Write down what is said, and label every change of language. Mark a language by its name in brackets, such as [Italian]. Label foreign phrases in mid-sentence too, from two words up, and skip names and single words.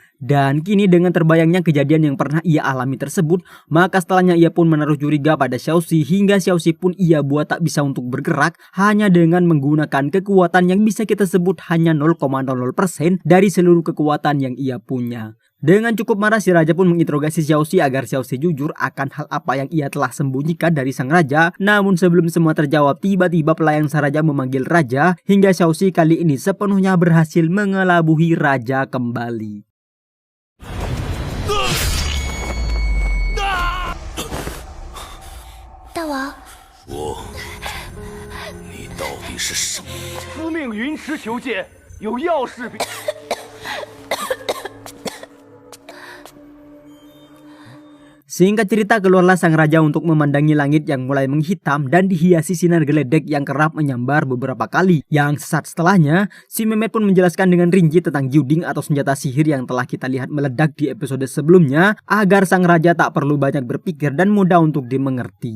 [Indonesian] Dan kini dengan terbayangnya kejadian yang pernah ia alami tersebut, maka setelahnya ia pun menaruh curiga pada Xiaoxi hingga Xiaoxi pun ia buat tak bisa untuk bergerak hanya dengan menggunakan kekuatan yang bisa kita sebut hanya 0,00% dari seluruh kekuatan yang ia punya. Dengan cukup marah, si raja pun menginterogasi Xiaoxi agar Xiaoxi jujur akan hal apa yang ia telah sembunyikan dari sang raja. Namun sebelum semua terjawab, tiba-tiba pelayan sang raja memanggil raja hingga Xiaoxi kali ini sepenuhnya berhasil mengelabuhi raja kembali. Dawa. [Chinese] 你到底是什么？司命云池求见，有要事禀。 [Indonesian] Singkat cerita, keluarlah sang raja untuk memandangi langit yang mulai menghitam dan dihiasi sinar geledek yang kerap menyambar beberapa kali. Yang sesaat setelahnya, si Mehmet pun menjelaskan dengan rinci tentang Jiuding atau senjata sihir yang telah kita lihat meledak di episode sebelumnya, agar sang raja tak perlu banyak berpikir dan mudah untuk dimengerti.